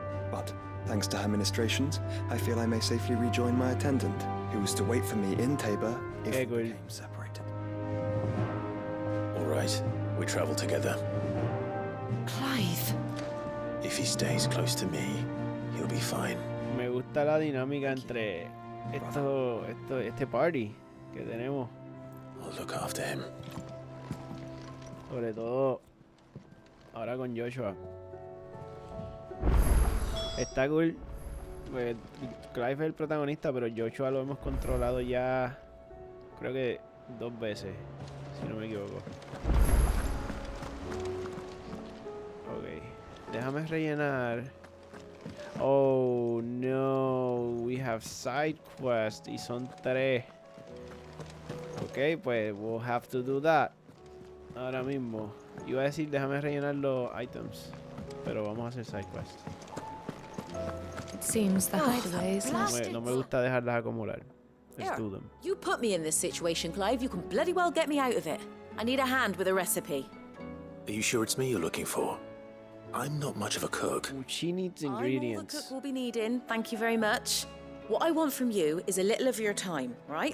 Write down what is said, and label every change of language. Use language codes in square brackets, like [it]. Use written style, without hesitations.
[en] But, thanks to her ministrations, I feel I may safely rejoin my attendant, who was to wait for me in Tabor if we became separated. We travel together. Clive. If he stays close to me, he'll be fine. [es] Me gusta la dinámica entre este party que tenemos. [en] I'll look after him. [es] Sobre todo ahora con Joshua. Está cool. Pues, Clive es el protagonista, pero Joshua lo hemos controlado ya, creo que 2 veces, si no me equivoco. Ok, déjame rellenar. Oh no, [en] we have side quest [es] y son 3. [en] Ok, [es] pues [en] we'll have to do that. [es] Ahora mismo. Iba a decir déjame rellenar los items, pero vamos a hacer side quest. [en] It seems the hideaways [es] No me gusta dejarlas acumular. [en] Let's do them. You put me in this situation, Clive. You can bloody well get me out of it. I need a hand with a recipe. Are you sure it's me you're looking for? I'm not much of a cook. Ooh, she needs I'm all ingredients. the cook will be needing. Thank you very much. What I want from you is a little of your time, right?